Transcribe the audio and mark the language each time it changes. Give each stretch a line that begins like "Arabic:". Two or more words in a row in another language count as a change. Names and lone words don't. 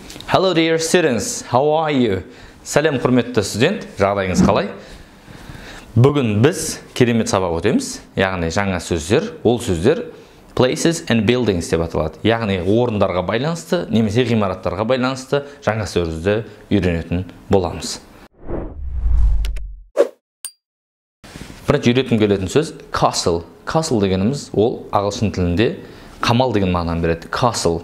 English: Hello dear students, how are you?
Kazakh: Сәлем құрметті студент, жағдайыңыз қалай? Бүгін біз керемет сабақ өтеміз, яғни жаңа сөздер, ол сөздер
English: places and buildings
Kazakh: деп аталады. Яғни орындарға байланысты, немесе ғимараттарға байланысты жаңа сөзді үйренетін боламыз. Бірінші үйретім келетін сөз castle. Castle дегеніміз ол ағылшын тілінде қамал деген мағынаны береді. Castle.